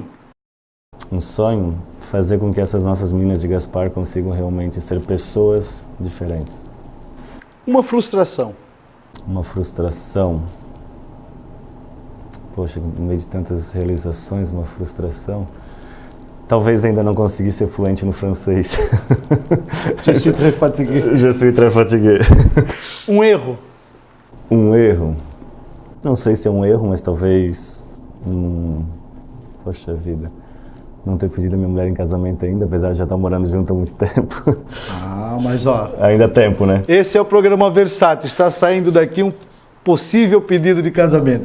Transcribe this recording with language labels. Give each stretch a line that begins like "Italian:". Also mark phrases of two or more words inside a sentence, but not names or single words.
Portuguese: Um sonho, fazer com que essas nossas meninas de Gaspar consigam realmente ser pessoas diferentes. Uma frustração. Uma frustração. Poxa, no meio de tantas realizações, uma frustração. Talvez ainda não consegui ser fluente no francês.
French: Je suis très fatigué. Je suis très fatigué.
Portuguese: Um erro. Um erro? Não sei se é um erro, mas talvez... Poxa vida. Não ter pedido a minha mulher em casamento ainda, apesar de já estar morando junto há muito tempo. Mas ó... Ainda há tempo, né? Esse é o programa Versátil. Está saindo daqui um possível pedido de casamento.